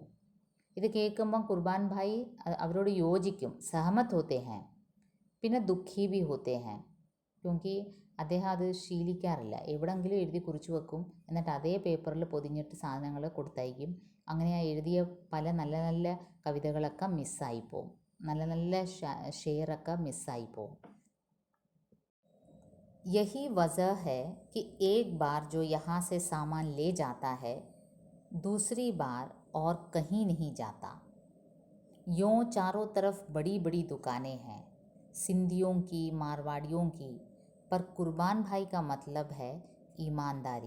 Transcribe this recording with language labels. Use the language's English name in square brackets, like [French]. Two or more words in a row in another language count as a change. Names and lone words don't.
[Malayalam] ഇത് കേൾക്കുമ്പം കുർബാൻ ഭായി അവരോട് യോജിക്കും, [Hindi] सहमत होते हैं, [Malayalam] പിന്നെ [Hindi] दुःखी भी होते हैं. [Malayalam] ക്യോങ്കി അദ്ദേഹം അത് ശീലിക്കാറില്ല. എവിടെയെങ്കിലും എഴുതി കുറിച്ച് വെക്കും, എന്നിട്ട് അതേ പേപ്പറിൽ പൊതിഞ്ഞിട്ട് സാധനങ്ങൾ കൊടുത്തയക്കും. അങ്ങനെ ആ എഴുതിയ പല നല്ല നല്ല കവിതകളൊക്കെ മിസ്സായിപ്പോവും, നല്ല നല്ല ഷെയറൊക്കെ മിസ്സായിപ്പോവും. [Hindi] यही वजह है कि एक बार जो यहाँ से सामान ले जाता है दूसरी बार और कहीं नहीं जाता। यूँ चारों तरफ बड़ी बड़ी दुकानें हैं, सिंधियों की, मारवाड़ियों की, पर कुर्बान भाई का मतलब है ईमानदारी।